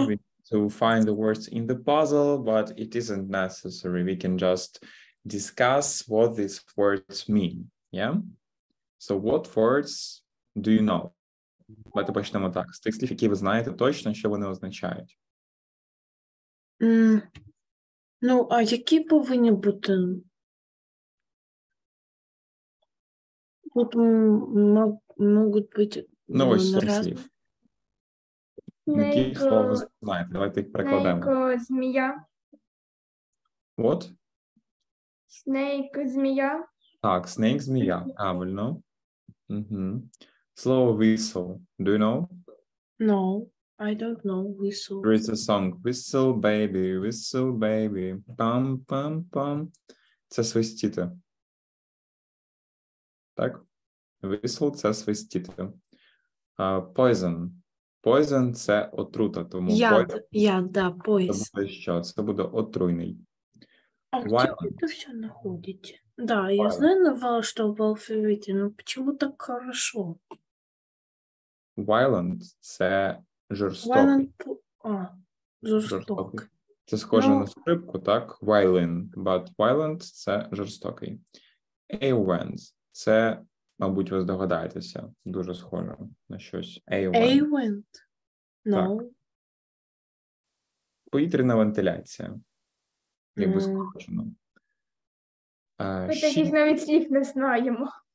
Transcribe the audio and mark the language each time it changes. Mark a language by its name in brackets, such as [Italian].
[English] We need to find the words in the puzzle, but it isn't necessary. We can just discuss what these words mean. Yeah? So what words do you know? [Ukrainian] Давайте почнемо так. З тих слів, які ви знаєте точно, що вони означають. Ну, а які повинні бути? Тут можуть бути Ось на 7 раз. слів. Які слова ви знаєте? Давайте їх перекладемо. Snake, змія. [English] What? [Ukrainian] Snake, змія. Так, snake, змія. Правильно. Угу. Слово whistle. [English] Do you know? No, I don't know. Whistle. There is a song. Whistle, baby, pam, pam, pam. [Ukrainian] Це свистіти. Так? Whistle – це свистіти. [English] Poison. [Ukrainian] Poison – це отрута, тому [English] Poison. [Ukrainian] Це буде що? Це буде отруйний. [Russian] А где это все находите? Да, я знаю, что в алфавите, но почему так хорошо? [Ukrainian] Violent – це жорстокий. Жорстокий. Це схоже на скрипку, так? [English] Violin, but violent – [Ukrainian] це жорстокий. Avenge – це, мабуть, ви здогадаєтеся, дуже схоже на щось. [English] Avenge? No. [Ukrainian] Так. Повітряна вентиляція. Якби скорочено. Ми таких навіть слів не знаємо.